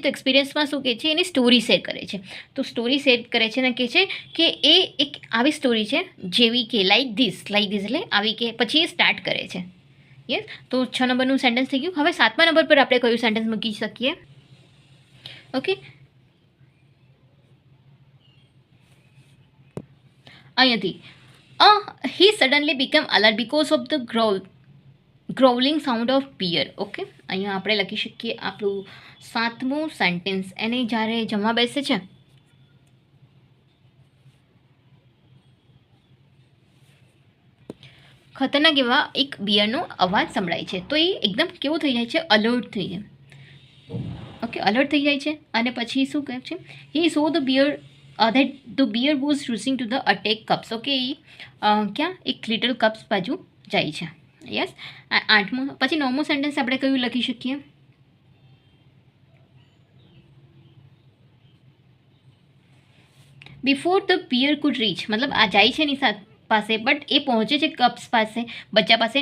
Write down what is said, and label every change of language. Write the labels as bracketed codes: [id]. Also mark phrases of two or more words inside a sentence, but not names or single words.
[gu] તો એક્સપિરિયન્સમાં શું કહે છે, એની [en] story share [gu] કરે છે. તો [en] story share [gu] કરે છે અને કહે છે કે એ એક આવી સ્ટોરી છે જેવી કે [en] like this [gu] એટલે આવી કે પછી એ સ્ટાર્ટ કરે છે. યસ, તો 6 નંબરનું સેન્ટેન્સ થઈ ગયું. હવે 7મા નંબર પર આપણે કયું સેન્ટેન્સ મૂકી શકીએ. ઓકે, અહીંયાથી [en] he suddenly became alert because of the growling sound of beer. [gu] ઓકે, અહીંયા આપણે લખી શકીએ આપણું 7મું સેન્ટેન્સ. એને જ્યારે જમવા બેસે છે ખતરનાક એવા એક બિયરનો અવાજ સંભળાય છે તો એ એકદમ કેવું થઈ જાય છે, અલર્ટ થઈ જાય. ઓકે, અલર્ટ થઈ જાય છે અને પછી શું કહે છે, [en] he saw the bear that the beer was rushing to the attack cups. [gu] ઓકે, ક્યાં એક [en] little cups [gu] બાજુ જાય છે. યસ, 8મું. પછી 9મું સેન્ટેન્સ આપણે કયું લખી શકીએ. [en] before the bear could reach, [gu] મતલબ આ જાય છે એની પાસે બટ એ પહોંચે છે કપ્સ પાસે, બચ્ચા પાસે.